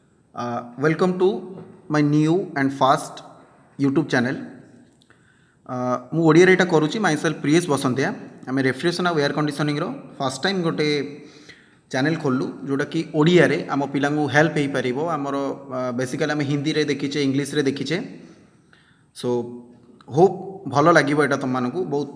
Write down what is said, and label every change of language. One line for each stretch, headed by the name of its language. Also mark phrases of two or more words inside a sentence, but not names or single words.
English: Welcome to my new and fast YouTube channel.
Odia: ମୁଁ ଓଡ଼ିଆରେ ଏଇଟା କରୁଛି ମାଇସେଲ୍ଫ ପ୍ରିୟେଶ ବସନ୍ତିଆ। ଆମେ ରେଫ୍ରିଜରେସନ୍ ଆଉ
English: air conditioning first time
Odia: ଗୋଟେ ଚ୍ୟାନେଲ୍ ଖୋଲିଲୁ ଯେଉଁଟାକି ଓଡ଼ିଆରେ ଆମ ପିଲାଙ୍କୁ ହେଲ୍ପ ହେଇପାରିବ। ଆମର ବେସିକାଲି ଆମେ ହିନ୍ଦୀରେ ଦେଖିଛେ, ଇଂଲିଶରେ ଦେଖିଛେ।
English: so hope
Odia: ଭଲ ଲାଗିବ ଏଇଟା ତୁମମାନଙ୍କୁ ବହୁତ।